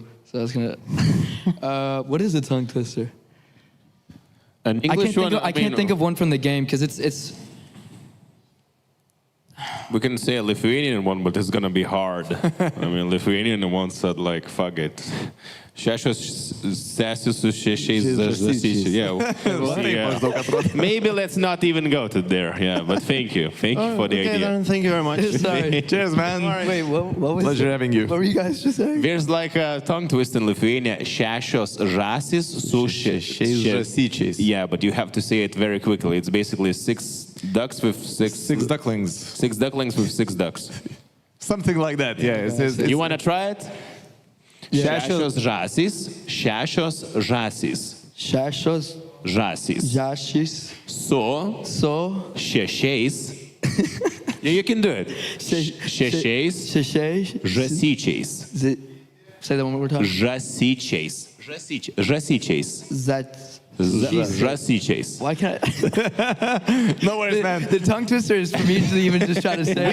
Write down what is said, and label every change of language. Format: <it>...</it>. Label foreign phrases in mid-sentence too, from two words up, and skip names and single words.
<en>So I was gonna. What is a tongue twister? An English one. I can't think of one from the game because it's. We can say a Lithuanian one, but it's gonna be hard. Lithuanian one said like, fuck it.</en> <lt>Šešios sesės su šešiais žąsyčiais.</lt> <en>Yeah. Maybe let's not even go to there. Yeah, but thank you for the idea. Then, thank you very much. Sorry. Cheers, man. Wait, what was Pleasure having you. What were you guys just saying? There's like a tongue twist in Lithuania.</en> <lt>Šešios žąsys su šešiais žąsyčiais.</lt> <en>Yeah, but you have to say it very quickly. It's basically 6 ducks with 6 ducklings. 6 ducklings with 6 ducks. Something like that. Yeah. You wanna try it?</en> <lt>Šešios žąsys, šešios žąsys. Šešios žąsys. Žąsys. Su šešiais.</lt> <en>Yeah, you can do it.</en> <lt>Šešiais žąsyčiais.</lt> <en>Say that one more time.</en> <lt>Žąsyčiais. Žąsyčiais. Žąsyčiais.</lt> <en>Why can't No worries, man. The tongue twister is for me to even just try to say</en>